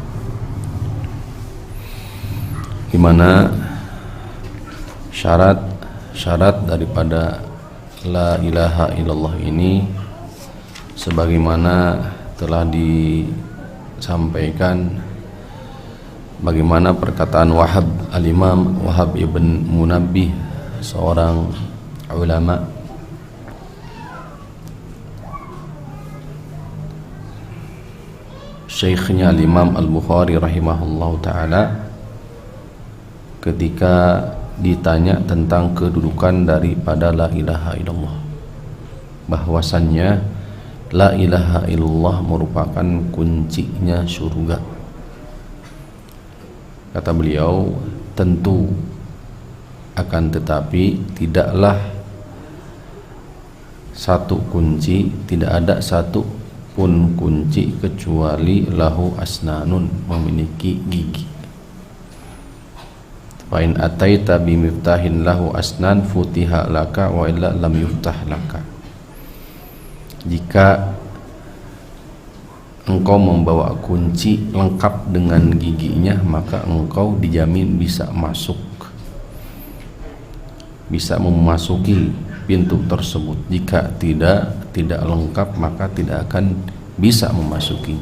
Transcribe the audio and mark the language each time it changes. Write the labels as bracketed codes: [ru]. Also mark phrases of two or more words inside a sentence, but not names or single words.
[id] di mana syarat daripada [ar] لا إله إلا الله [id] ini sebagaimana telah disampaikan, bagaimana perkataan Al-Imam Wahab ibn Munabbih, seorang ulama syekhnya Al-Imam Al-Bukhari [ar] رحمه الله تعالى, [id] ketika ditanya tentang kedudukan daripada [ar] لا إله إلا الله, [id] bahwasannya [ar] لا إله إلا الله [id] merupakan kuncinya surga. Kata beliau, tentu akan tetapi tidaklah satu kunci, tidak ada satu pun kunci kecuali [ar] له أسنان, [id] memiliki gigi. [ar] فإن أتيت بمفتاح له أسنان فتح لك وإلا لم يفتح لك. [id] Jika engkau membawa kunci lengkap dengan giginya, maka engkau dijamin bisa masuk, bisa memasuki pintu tersebut. Jika tidak lengkap, maka tidak akan bisa memasukinya.